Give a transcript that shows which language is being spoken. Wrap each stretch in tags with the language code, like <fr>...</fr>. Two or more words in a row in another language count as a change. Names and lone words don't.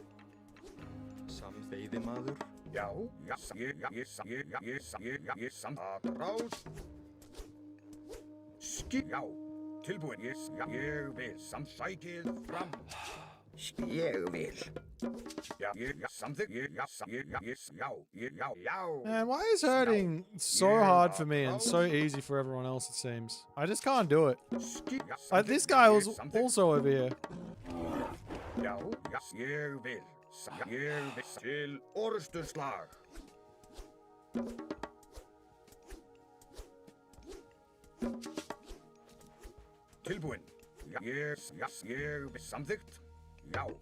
<is>Veiðimaður. Já. Ég atrás. Já. Tilbúin. Ég vil. Sækið fram. Ég vil. Já. Samþykkt. Já.</is> <en>Man, why is herding so hard for me and so easy for everyone else, it seems? I just can't do it. Like, this guy was also over here.</en> <is>Já. Ég vil. Ég vil til orrustuslag. Tilbúin. Ég vil samþykkt. Já.</is>